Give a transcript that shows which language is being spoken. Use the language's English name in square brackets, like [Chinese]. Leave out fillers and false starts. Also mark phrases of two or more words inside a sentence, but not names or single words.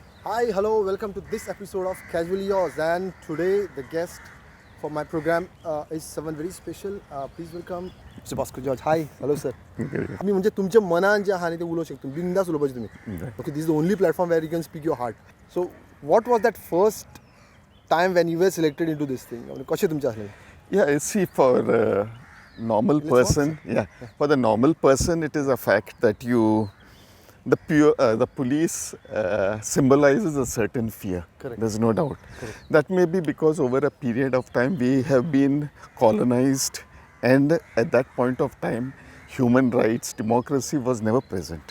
[English] Hi, hello, welcome to this episode of Casually Yours. And today, the guest for my program is someone very special. Please welcome Mr. Bosco George. Hi, hello, sir. [Konkani] मी म्हणजे तुमच्या मनान जे आहा न्ही ते उलोवंक शकता बिंदास उलोवपाचें तुमी [English] okay this is the only platform where you can speak your heart so what was that first time when you were selected in to this thing [Konkani] कशें तुमचें आसलें [English] Yeah, see, for a normal person, for the normal person, it is a fact that the police symbolizes a certain fear. Correct. There's no doubt. Correct. That may be because over a period of time we have been colonized, and at that point of time, human rights, democracy was never present.